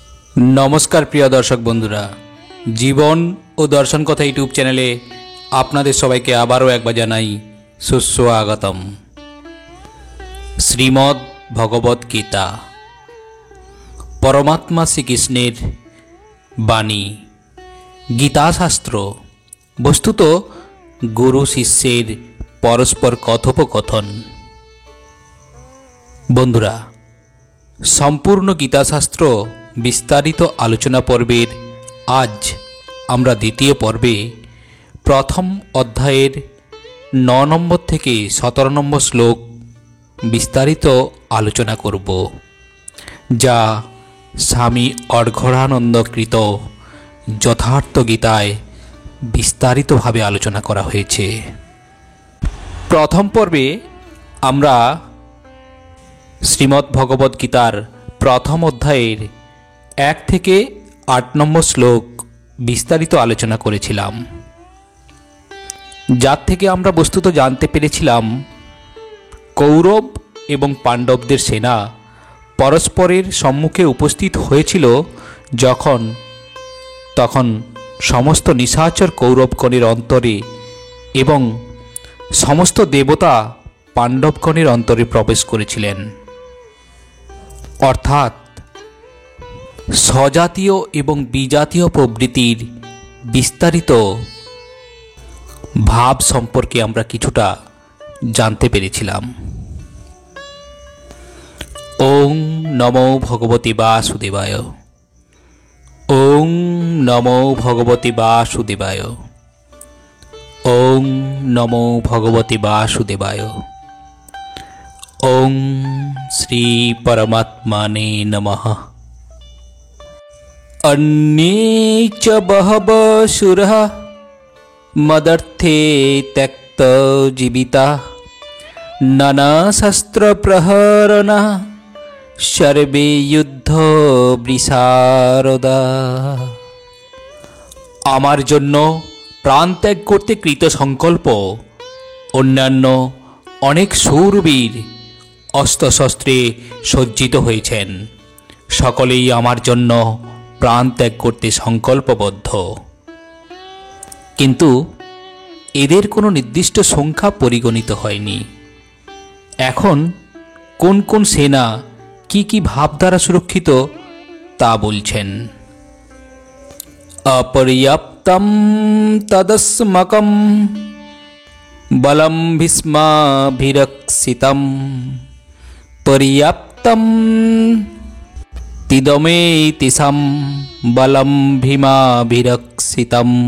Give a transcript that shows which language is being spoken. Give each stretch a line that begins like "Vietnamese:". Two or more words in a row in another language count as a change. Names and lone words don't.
Bangla: নমস্কার প্রিয় দর্শক বন্ধুরা জীবন ও দর্শন কথা ইউটিউব চ্যানেলে আপনাদের সবাইকে আবারও একবার জানাই সুস্বাগতম। শ্রীমদ্ ভগবত গীতা পরমাত্মা শ্রীকৃষ্ণের বাণী গীতা শাস্ত্র বস্তুত গুরু শিষ্যের পরস্পর কথোপকথন। বন্ধুরা সম্পূর্ণ গীতা শাস্ত্র বিস্তারিত আলোচনা পর্বের আজ আমরা দ্বিতীয় পর্বে প্রথম অধ্যায়ের 9 নম্বর থেকে 17 নম্বর শ্লোক বিস্তারিত আলোচনা করব, যা স্বামী অর্ঘরানন্দকৃত যথার্থ গীতায় বিস্তারিত ভাবে আলোচনা করা হয়েছে। প্রথম পর্বে আমরা শ্রীমদ্ ভগবত গীতার প্রথম অধ্যায়ের 1 থেকে 8 নম্বর শ্লোক বিস্তারিত আলোচনা করেছিলাম, যার থেকে আমরা বস্তুত জানতে পেরেছিলাম কৌরব এবং পাণ্ডবদের সেনা পরস্পরের সম্মুখে উপস্থিত হয়েছিল তখন সমস্ত নিশাচর কৌরবগণের অন্তরে এবং সমস্ত দেবতা পাণ্ডবগণের অন্তরে প্রবেশ করেছিলেন। অর্থাৎ স্বজাতীয় এবং বিজাতীয় প্রবৃত্তির বিস্তারিত ভাব সম্পর্কে আমরা কিছুটা জানতে পেরেছিলাম।
Sanskrit: ওং নমো ভগবতে বাসুদেবায়, ওং নমো ভগবতে বাসুদেবায়, ওং নমো ভগবতে বাসুদেবায়, ওং শ্রী পরমাত্মানে নমঃ। अन्ये च बहवः सुरः मदर्थे त्यक्तजीविता नानाशस्त्रप्रहरणा सर्वे युद्धवृषारदा।
Bangla: আমার জন্য প্রাণ ত্যাগ করতে কৃত সংকল্প অন্যান্য অনেক শূরবীর অস্ত্রশস্ত্রে সজ্জিত হয়েছেন, সকলেই আমার জন্য প্রাণ ত্যাগ করতে সংকল্পবদ্ধ, কিন্তু এদের কোনো নির্দিষ্ট সংখ্যা পরিগণিত হয়নি। এখন কোন কোন সেনা কী ভাব দ্বারা সুরক্ষিত তা বলছেন।
Sanskrit: अपर्याप्तं तदस्माकं बलं भीष्माभिरक्षितं पर्याप्तं तिदमे तिसां बलं भीमाभिरक्षितं।